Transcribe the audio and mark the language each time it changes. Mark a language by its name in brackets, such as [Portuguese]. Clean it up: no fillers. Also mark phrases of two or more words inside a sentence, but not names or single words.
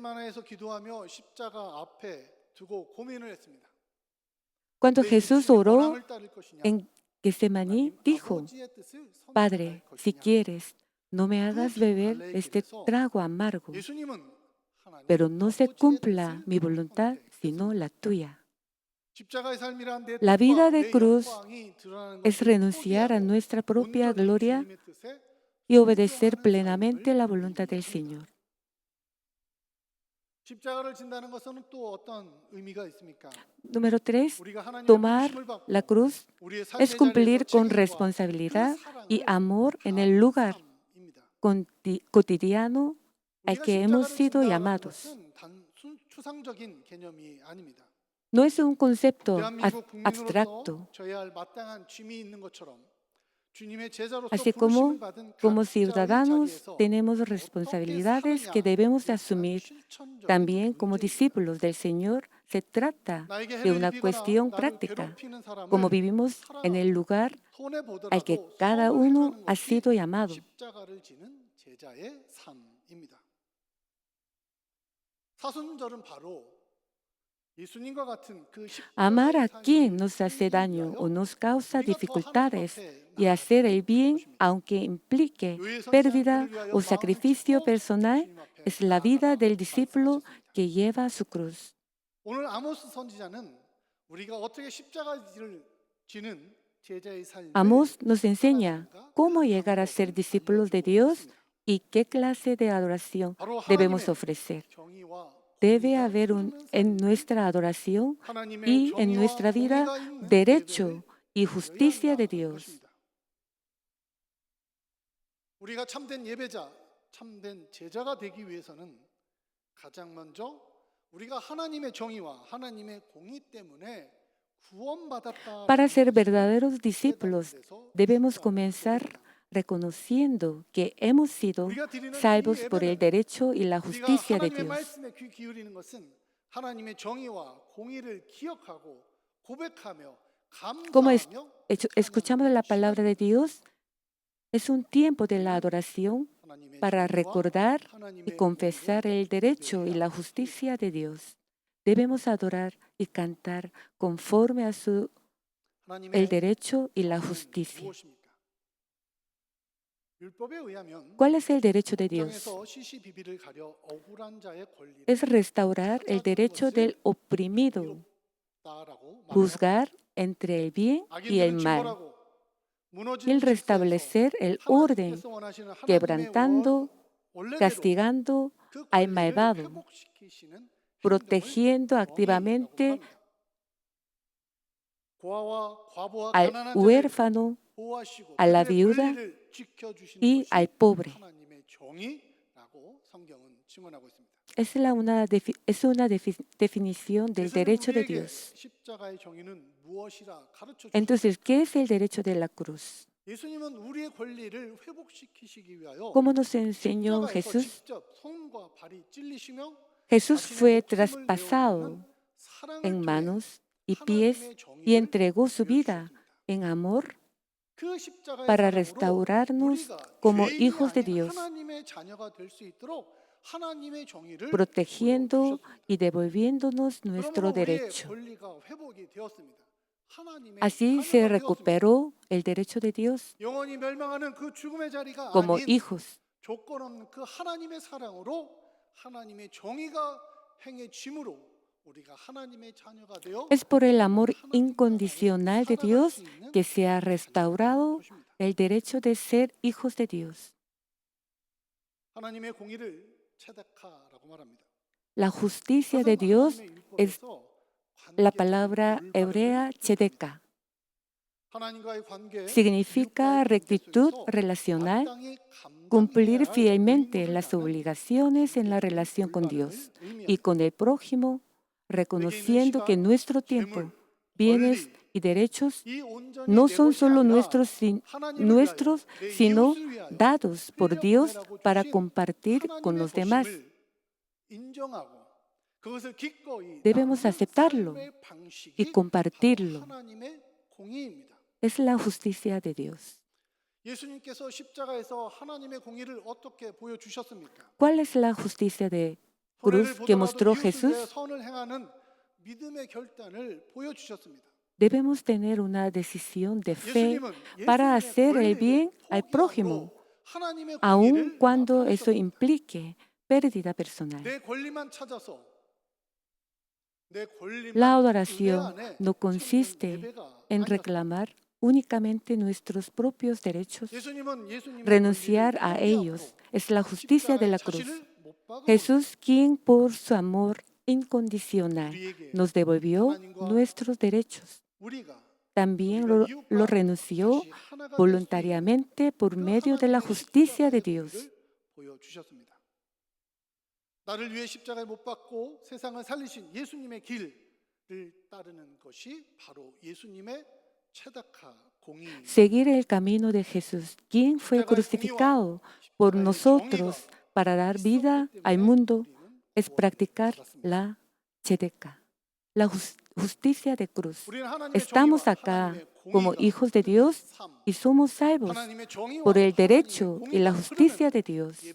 [Spanish] Cuando Jesús oró en Getsemaní, dijo: Padre, si quieres, no me hagas beber este trago amargo, pero no se cumpla mi voluntad, sino la tuya. La vida de cruz es renunciar a nuestra propia gloria y obedecer plenamente la voluntad del Señor. [Korean] 십자가를 진다는 것은 또 어떤 의미가 있습니까? [Spanish] Número 3, [Korean] 우리가 하나님의 [Spanish] tomar [Korean] 부르심을 [Spanish] la [Korean] 받고 [Spanish] cruz [Korean] 우리의 [Spanish] es [Korean] 삶의 자리에서 [Spanish] cumplir con [Korean] 책임과 그 [Spanish] responsabilidad y [Korean] 사랑을 [Spanish] amor en el [Korean] 다하는 [Spanish] lugar [Korean] 삶입니다. [Spanish] cotidiano al [Korean] 우리가 [Spanish] que hemos [Korean] 십자가를 [Spanish] sido [Korean] 진다라는 [Spanish] llamados. [Korean] 것은 단순 추상적인 개념이 아닙니다. [Spanish] No es un concepto [Korean] 대한민국 국민으로서 [Spanish] abstracto, [Korean] 져야 할 마땅한 짐이 있는 것처럼 주님의 제자로서 [Spanish] así [Korean] 부르심을 [Spanish] como [Korean] 받은 [Spanish] como [Korean] 각자의 [Spanish] ciudadanos [Korean] 자리에서 [Spanish] tenemos [Korean] 어떻게 [Spanish] responsabilidades que debemos [Korean] 사느냐에 대한 [Spanish] asumir. [Korean] 실천적인 [Spanish] También como [Korean] 문제입니다. [Spanish] discípulos del Señor se trata [Korean] 나에게 [Spanish] de [Korean] 해를 [Spanish] una [Korean] 입히거나 [Spanish] cuestión [Korean] 나를 [Spanish] práctica, [Korean] 괴롭히는 [Spanish] como [Korean] 사람을 [Spanish] vivimos en el [Korean] 사랑하고 [Spanish] lugar [Korean] 손해 [Spanish] al que [Korean] 보더라도 [Spanish] cada [Korean] 선을 [Spanish] uno [Korean] 행하는 [Spanish] ha [Korean] 것이 [Spanish] sido llamado. [Korean] 십자가를 지는 제자의 삶입니다. 사순절은 바로 예수님과 같은 그 [Spanish] Amar a [Korean] 십자가의 [Spanish] quien [Korean] 삶을 [Spanish] nos hace [Korean] 살기 [Spanish] daño o [Korean] 위하여 [Spanish] nos causa [Korean] 우리가 더 하나님 [Spanish] dificultades [Korean] 앞에 [Spanish] y hacer [Korean] 나아가는 [Spanish] el bien, [Korean] 것입니다. [Spanish] aunque implique [Korean] 요의 [Spanish] pérdida [Korean] 선지자를 위하여 [Spanish] o [Korean] 마음을 [Spanish] sacrificio [Korean] 찢고 [Spanish] personal, [Korean] 주님 앞에 [Spanish] es la vida [Korean] 나아가라 [Spanish] del discípulo [Korean] 말씀하셨습니다. [Spanish] que lleva su cruz. [Korean] 오늘 아모스 선지자는 우리가 어떻게 십자가를 지는 제자의 삶을 [Spanish] Amos nos enseña [Korean] 살아가는가 [Spanish] cómo [Korean] 그 [Spanish] llegar a ser [Korean] 방법을 [Spanish] discípulos de [Korean] 알려주고 [Spanish] Dios [Korean] 있습니다. [Spanish] y qué clase de adoración [Korean] 바로 [Spanish] debemos [Korean] 하나님의 [Spanish] ofrecer. [Korean] 정의와 [Spanish] Debe [Korean] 공의가 [Spanish] haber [Korean] 흐르는 [Spanish] en [Korean] 삶이 [Spanish] nuestra adoración [Korean] 하나님의 [Spanish] y en [Korean] 정의와 [Spanish] nuestra vida [Korean] 공의가 있는 [Spanish] derecho [Korean] 예배를 [Spanish] y [Korean] 드려야 [Spanish] justicia de [Korean] 한다는 [Spanish] Dios. [Korean] 것입니다. 우리가 참된 예배자, 참된 제자가 되기 위해서는 가장 먼저 우리가 하나님의 정의와 하나님의 공의 때문에 구원받았다라는 [Spanish] Para ser [Korean] 것을 [Spanish] verdaderos discípulos, [Korean] 깨닫는 데서 [Spanish] debemos [Korean] 출발해야 [Spanish] comenzar [Korean] 됩니다. [Spanish] reconociendo que hemos sido [Korean] 우리가 드리는 이 [Spanish] salvos por el [Korean] 예배는 [Spanish] derecho y la [Korean] 우리가 [Spanish] justicia de [Korean] 하나님의 [Spanish] Dios. [Korean] 말씀에 귀 기울이는 것은 하나님의 정의와 공의를 기억하고 고백하며 [Spanish] Como [Korean] 감사하며 [Spanish] escuchamos la [Korean] 찬양하는 [Spanish] palabra de [Korean] 시간입니다. [Spanish] Dios, es un tiempo de la adoración [Korean] 하나님의 [Spanish] para [Korean] 정의와 [Spanish] recordar y [Korean] 하나님의 [Spanish] confesar [Korean] 공의를 [Spanish] el derecho y [Korean] 예배해야 [Spanish] la [Korean] 합니다. [Spanish] justicia de Dios. Debemos adorar y cantar conforme a el [Korean] 하나님의 [Spanish] derecho y la [Korean] 정의는 [Spanish] justicia. [Korean] 무엇입니까? 율법에 의하면 [Spanish] ¿Cuál es el derecho de Dios? [Korean] 법정에서 시시비비를 가려 억울한 자의 권리를 [Spanish] Es restaurar el [Korean] 찾아주는 [Spanish] derecho [Korean] 것을 [Spanish] del oprimido, [Korean] 정의롭다라고 말합니다. [Spanish] juzgar entre el bien y el [Korean] 악인들은 [Spanish] mal, [Korean] 침몰하고 무너진 [Spanish] el [Korean] 질서에서 [Spanish] restablecer el orden, [Korean] 하나님께서 원하시는 하나님의 [Spanish] quebrantando, [Korean] 원래대로 [Spanish] castigando [Korean] 그 [Spanish] al [Korean] 권리를 [Spanish] malvado, [Korean] 회복시키시는 행동을 [Spanish] protegiendo [Korean] 정의라고 [Spanish] activamente [Korean] 합니다. 고아와 과부와 [Spanish] al [Korean] 가난한 자를 [Spanish] huérfano, [Korean] 보호하시고 [Spanish] a la [Korean] 그들의 [Spanish] viuda [Korean] 권리를 지켜주시는 [Spanish] y [Korean] 것이 [Spanish] al pobre. [Korean] 하나님의 정의라고 성경은 증언하고 있습니다. [Spanish] Es una definición del [Korean] 예수님은 [Spanish] derecho de [Korean] 우리에게 [Spanish] Dios. [Korean] 십자가의 정의는 무엇이라 가르쳐 주셨습니까? [Spanish] Entonces, ¿qué es el derecho de la cruz? [Korean] 예수님은 우리의 권리를 회복시키시기 위하여 [Spanish] ¿Cómo nos enseñó [Korean] 십자가에서 [Spanish] Jesús? [Korean] 직접 손과 발이 찔리시며 [Spanish] Jesús [Korean] 자신의 [Spanish] fue [Korean] 목숨을 [Spanish] traspasado [Korean] 내어놓는 사랑을 [Spanish] en [Korean] 통해 [Spanish] manos y pies [Korean] 하나님의 [Spanish] y [Korean] 정의를 [Spanish] entregó su vida [Korean] 보여주셨습니다. [Spanish] en amor [Korean] 그 십자가의 [Spanish] para [Korean] 사랑으로 [Spanish] restaurarnos [Korean] 우리가 [Spanish] como [Korean] 죄인이 [Spanish] hijos de [Korean] 아닌 [Spanish] Dios, [Korean] 하나님의 자녀가 될 수 있도록 하나님의 정의를 [Spanish] protegiendo [Korean] 보여주셨습니다. [Spanish] y devolviéndonos nuestro [Korean] 그러므로 우리의 [Spanish] derecho. [Korean] 권리가 회복이 되었습니다. 하나님의 [Spanish] Así se [Korean] 자녀가 되었습니다. [Spanish] recuperó el derecho de Dios [Korean] 영원히 멸망하는 그 죽음의 자리가 [Spanish] como [Korean] 아닌 [Spanish] hijos. [Korean] 조건 없는 그 하나님의 사랑으로 하나님의 정의가 행해짐으로 우리가 하나님의 자녀가 되어 [Spanish] Es por el amor [Korean] 하나님 [Spanish] incondicional de [Korean] 나라에 살아갈 [Spanish] Dios [Korean] 수 있는 [Spanish] que se ha restaurado [Korean] 것입니다. [Spanish] el derecho de ser hijos de Dios. [Korean] 하나님의 공의를 체데카라고 말합니다. [Spanish] La justicia de Dios es la palabra hebrea tzedekah. [Korean] 하나님과의 관계, [Spanish] Significa rectitud relacional, cumplir fielmente las obligaciones en la relación con Dios y con el prójimo, reconociendo que nuestro tiempo, bienes y derechos no son solo nuestros, sino dados por Dios para compartir con los demás. Debemos aceptarlo y compartirlo. [Korean] 하나님의 공의입니다. [Spanish] Es la justicia de Dios. [Korean] 예수님께서 십자가에서 하나님의 공의를 어떻게 보여주셨습니까? [Spanish] ¿Cuál es la justicia de cruz que mostró Jesús? [Korean] 선을 행하는 믿음의 결단을 보여주셨습니다. [Spanish] Debemos tener una decisión de fe para hacer el bien al prójimo, aun cuando eso implique pérdida personal. [Korean] 내 권리만 찾아서 내 권리만 [Spanish] La adoración [Korean] 의뢰 안에 [Spanish] no [Korean] 찾는 [Spanish] consiste [Korean] 예배가 [Spanish] en [Korean] 아니었습니다. [Spanish] reclamar únicamente nuestros propios derechos. [Korean] 예수님의 [Spanish] Renunciar [Korean] 권리를 [Spanish] a [Korean] 포기함으로 [Spanish] ellos es la justicia de [Korean] 십자가에 [Spanish] la cruz. [Korean] 자신을 못 박음으로 [Spanish] Jesús, quien por su amor incondicional [Korean] 우리에게 [Spanish] nos devolvió [Korean] 하나님과 [Spanish] nuestros derechos, [Korean] 우리가 [Spanish] también [Korean] 우리가 [Spanish] lo [Korean] 이웃과 [Spanish] renunció [Korean] 다시 하나가 될 수 있는 [Spanish] voluntariamente por [Korean] 그 [Spanish] medio de la [Korean] 하나님의 [Spanish] justicia de [Korean] 십자가의 [Spanish] Dios. [Korean] 도리를 보여주셨습니다. 나를 위해 십자가에 못 박고 세상을 살리신 예수님의 길을 따르는 것이 바로 예수님의 최다카 공의. [Spanish] Seguir el camino de Jesús, quien fue crucificado por nosotros para dar vida al mundo, es practicar la tzedekah, la justicia de cruz. Estamos acá como hijos de Dios y somos salvos por el derecho y la justicia de Dios.